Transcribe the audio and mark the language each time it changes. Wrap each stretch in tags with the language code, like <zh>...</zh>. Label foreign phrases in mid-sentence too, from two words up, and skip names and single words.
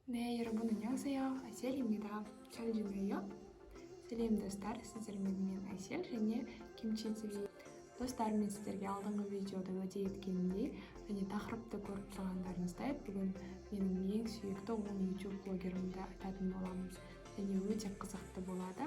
<ko>네, 여러분 안녕하세요. 아셀입니다. 잘 지내요?</ko> <kk>сәлем достар, сіздермен мен Әсел және Kimchi TV. Достар, мен сіздерге алдыңғы видеода уәде еткенімдей және тақырыпты көріп тұрғандарыңыздай, бүгін менің ең сүйікті 10 YouTube блогерімді айтатын боламын. Және өте қызықты болады.</kk>